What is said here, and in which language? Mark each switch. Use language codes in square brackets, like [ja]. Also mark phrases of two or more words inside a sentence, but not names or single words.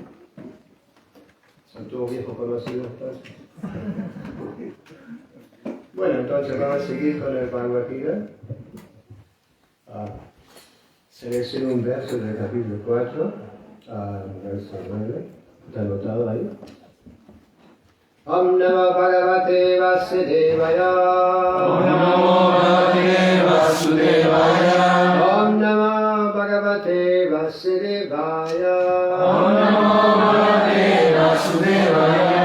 [es] Son todos viejos conocidos. Bueno, entonces vamos a seguir con el Bhagavad Gita. Selecciono un verso del capítulo 4, verso 9. ¿Está anotado ahí? [sa] ॐ नमो भगवते वासुदेवाय. ॐ नमो भगवते वासुदेवाय. ॐ नमो भगवते वासुदेवाय. ॐ नमो भगवते वासुदेवाय.